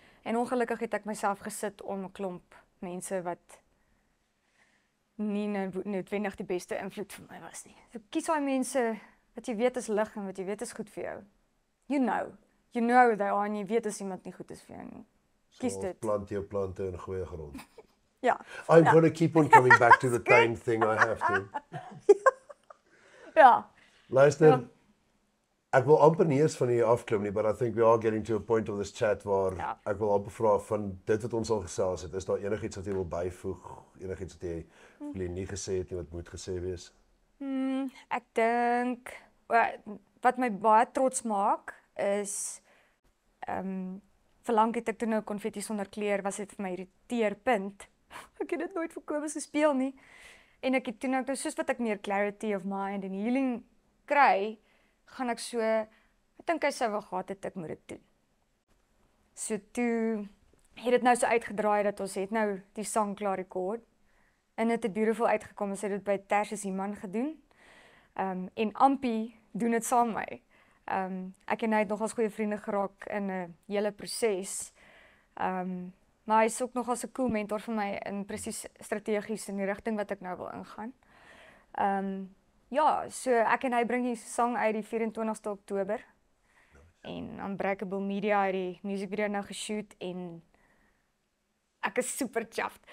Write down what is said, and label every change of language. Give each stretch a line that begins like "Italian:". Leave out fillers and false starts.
Afrikaans: En ongelukkig het ek myself gesit om 'n klomp mense wat nie noodwendig die beste invloed vir my was nie. So kies daai mense wat jy weet is lig en wat jy weet is goed vir jou.
English: You know they are,
Afrikaans: en jy weet as iemand nie goed is vir jou nie. Kies dit. Plant jou plante in goeie grond. Ja.
English: I'm gonna keep on coming back to the time thing, I have to.
Afrikaans: Ja. Luister, ek wil amper nie eens van hier afklim nie,
English: but I think we are getting to a point of this chat
Afrikaans: waar ek wil amper vra van dit wat ons al gesels het, is daar enigiets wat jy wil byvoeg, enigiets wat jy nie gesê het nie, wat moet gesê wees? Ek dink, wat my baie trots maak, is, verlang het ek toe nou konfetti sonder kleur, was dit vir my irriteerpunt. Ek het dit nooit vir Kobus gespeel nie. En ek het toe nou, soos wat ek meer
English: clarity of mind
Afrikaans: en healing kry, gaan ek so, ek dink hy sou wel gehad het, ek moet dit doen. So toe, het dit nou so uitgedraai, dat ons het nou die sang klaar rekord, en het
English: beautiful
Afrikaans: uitgekom, ons het dit by Tersius Iman gedoen, en Ampie doen dit saam met my. Ek en hy het nog as goeie vriende geraak in 'n hele proses, maar hy is ook nog as 'n cool mentor vir my, in presies strategies in die rigting wat ek nou wil ingaan. Ja, so ek en hy bring die sang uit die 24ste Oktober, en Unbreakable Media het die musiekvideo nou geshoot, en ek is
English: super chuffed.